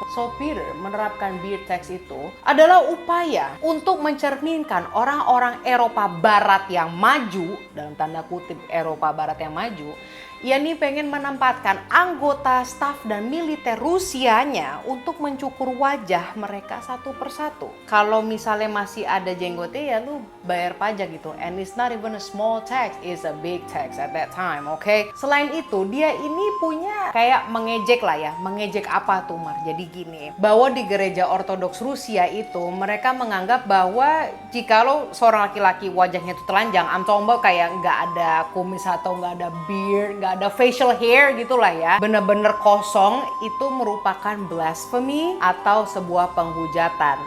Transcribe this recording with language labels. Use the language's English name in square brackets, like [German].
[English] So [Indonesian] Peter menerapkan beard tax itu adalah upaya untuk mencerminkan orang-orang Eropa Barat yang maju, dalam tanda kutip Eropa Barat yang maju, ia nih pengen menempatkan anggota staf dan militer Rusianya untuk mencukur wajah mereka satu persatu. Kalau misalnya masih ada jenggotnya ya lu bayar pajak gitu. [English] And it's not even a small tax, it's a big tax at that time, okay? [Indonesian] Selain itu dia ini punya kayak mengejek lah ya. Mengejek apa tuh Mar? Jadi gini, bahwa di gereja Ortodoks Rusia itu mereka menganggap bahwa jikalau seorang laki-laki wajahnya itu telanjang, amtombo kayak nggak ada kumis atau nggak ada beard, nggak ada [English] facial hair [Indonesian] gitulah ya, bener-bener kosong, itu merupakan blasphemy atau sebuah penghujatan.